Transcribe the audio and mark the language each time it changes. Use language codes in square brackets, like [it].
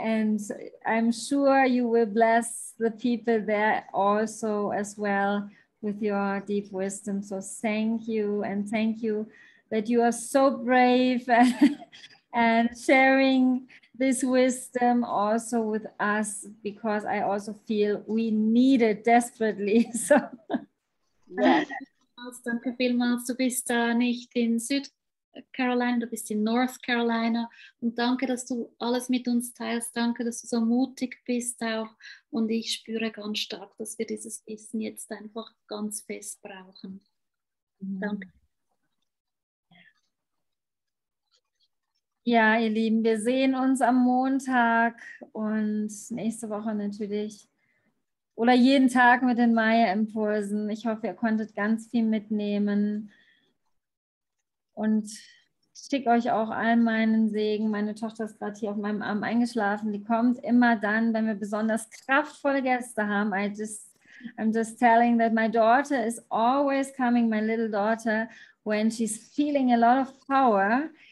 [en] And I'm sure you will bless the people there also as well with your deep wisdom. So thank you, and thank you that you are so brave and sharing this wisdom also with us, because I also feel we need it desperately. So Yes. [de] Danke vielmals. Du bist nicht in Carolina, du bist in North Carolina. Und danke, dass du alles mit uns teilst. Danke, dass du so mutig bist auch. Und ich spüre ganz stark, dass wir dieses Wissen jetzt einfach ganz fest brauchen. Danke. Ja, ihr Lieben, wir sehen uns am Montag und nächste Woche natürlich oder jeden Tag mit den Maya-Impulsen. Ich hoffe, ihr konntet ganz viel mitnehmen und ich schicke euch auch allen meinen Segen. Meine Tochter ist gerade hier auf meinem Arm eingeschlafen. Die kommt immer dann, wenn wir besonders kraftvolle Gäste haben. [en] I'm just telling that my daughter is always coming, my little daughter, when she's feeling a lot of power.